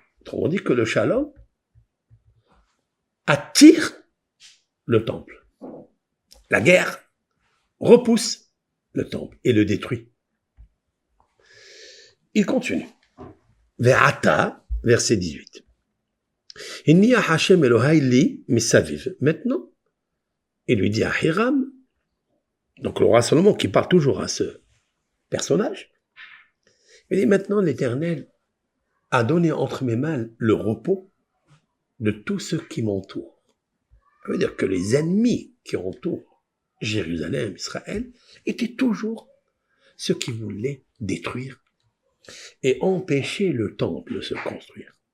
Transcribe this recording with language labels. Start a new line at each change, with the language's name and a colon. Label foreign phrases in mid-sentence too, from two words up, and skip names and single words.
French: Autrement dit que le shalom attire le temple. La guerre repousse le temple et le détruit. Il continue. Ve'ata, verset 18.
Hebrew: הניח השם אלוהי לי מסביב.
French: Maintenant, il lui dit à Hiram, donc le roi Salomon qui parle toujours à ce personnage, il dit maintenant l'Éternel a donné entre mes mains le repos de tous ceux qui m'entourent. Ça veut dire que les ennemis qui entourent Jérusalem, Israël, étaient toujours ceux qui voulaient détruire et empêcher le temple de se construire.